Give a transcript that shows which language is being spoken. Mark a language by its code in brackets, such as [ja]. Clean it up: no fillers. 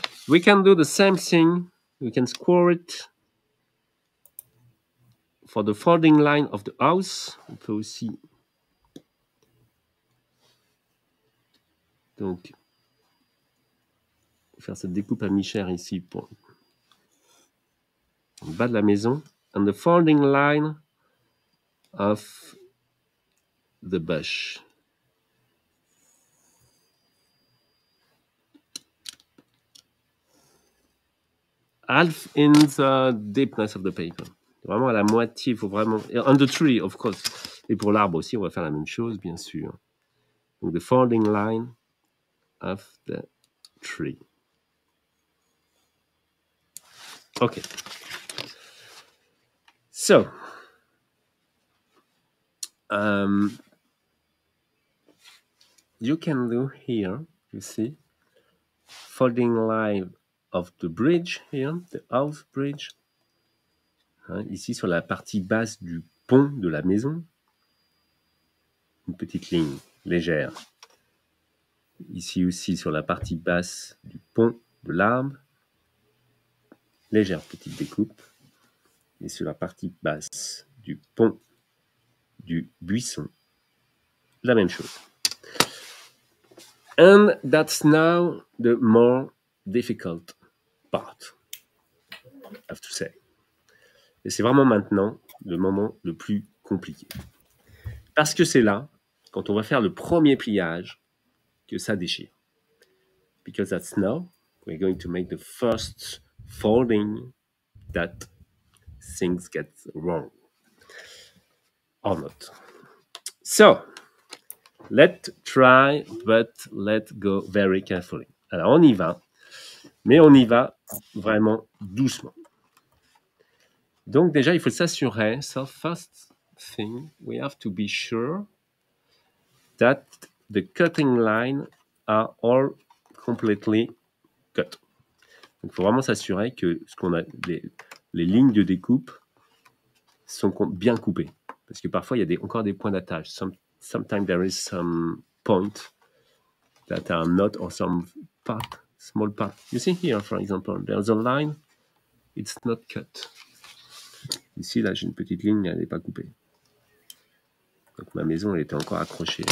[en] We can do the same thing. We can score it for the folding line of the house. [fr] On peut aussi Donc, on va faire cette découpe à mi-chair ici pour le bas de la maison. [en] And the folding line of the bush. Half in the deepness of the paper. [fr] Vraiment à la moitié, il faut vraiment... [en] On the tree, of course. [fr] Et pour l'arbre aussi, on va faire la même chose, bien sûr. [en] Donc, the folding line of the tree. Okay. So, you can do here, you see, folding line of the bridge here, the house bridge. [fr] Hein, ici, sur la partie basse du pont de la maison, une petite ligne légère. Ici aussi, sur la partie basse du pont de l'arbre, légère petite découpe. Et sur la partie basse du pont du buisson, la même chose. [en] And that's now the more difficult part, I have to say. [fr] Et c'est vraiment maintenant le moment le plus compliqué. Parce que c'est là, quand on va faire le premier pliage, que ça déchire. [en] Because that's now, we're going to make the first folding that things get wrong. Or not. So, let's try, but let's go very carefully. [fr] Alors, on y va, mais on y va vraiment doucement. Donc, déjà, il faut s'assurer. So, first thing, we have to be sure that the cutting lines are all completely cut. Donc, il faut vraiment s'assurer que les lignes de découpe sont bien coupées. Parce que parfois, il y a encore des points d'attache. [en] Sometimes there is some point that are not, or some part, small part. You see here, for example, there's a line, it's not cut. [fr] Ici, là, j'ai une petite ligne, elle n'est pas coupée. Donc, ma maison, elle était encore accrochée.